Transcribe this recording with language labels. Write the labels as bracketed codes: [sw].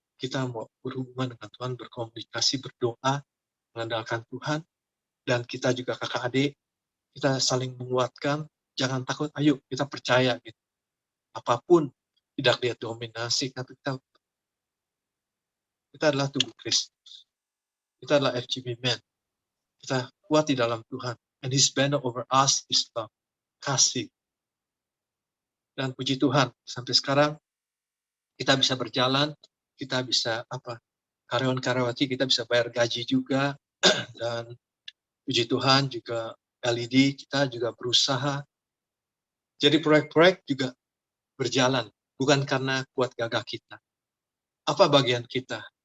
[id] Kita mau berhubungan dengan Tuhan, berkomunikasi, berdoa, mengandalkan Tuhan, dan kita juga kakak adik, kita saling menguatkan. Jangan takut, ayo kita percaya gitu. Apapun, tidak lihat dominasi, tapi kita adalah tubuh Kristus. Kita adalah FGB Men. Kita kuat di dalam Tuhan. [en] And His banner over us is love. [id] Kasih. Dan puji Tuhan, sampai sekarang kita bisa berjalan, kita bisa karyawan-karyawati kita bisa bayar gaji juga, dan puji Tuhan juga LED kita juga berusaha. Jadi proyek-proyek juga berjalan, bukan karena kuat gagah kita. Apa bagian kita?